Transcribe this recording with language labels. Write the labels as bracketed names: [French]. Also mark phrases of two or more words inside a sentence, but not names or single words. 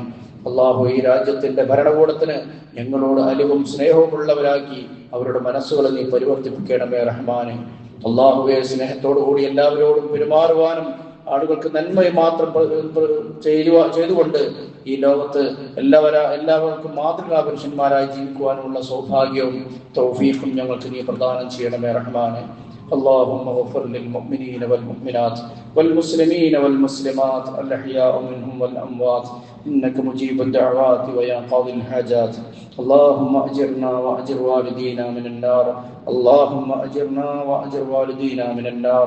[Malayalam] അല്ലാഹു, ഈ രാജ്യത്തിന്റെ ഭരണകൂടത്തിന് ഞങ്ങളോട് അലിവും സ്നേഹവും ഉള്ളവരാക്കി അവരുടെ മനസ്സുകളെ നീ പരിവർത്തിപ്പിക്കണമേ റഹ്മാനെ. അല്ലാഹുവേ, സ്നേഹത്തോടു കൂടി എല്ലാവരോടും പെരുമാറുവാനും ആളുകൾക്ക് നന്മയെ മാത്രം ചെയ്തുകൊണ്ട് ഈ ലോകത്ത് എല്ലാവർക്കും മാതൃകാ പുരുഷന്മാരായി ജീവിക്കുവാനുള്ള സൗഭാഗ്യവും തൗഫീഖും ഞങ്ങൾക്ക് നീ പ്രദാനം ചെയ്യണമേ റഹ്മാനെ. [Arabic] اللهم اغفر للمؤمنين والمؤمنات والمسلمين والمسلمات الأحياء منهم والأموات إنك مجيب الدعوات ويا قاضي الحاجات. اللهم أجرنا وأجر والدينا من النار. اللهم أجرنا وأجر والدينا من النار.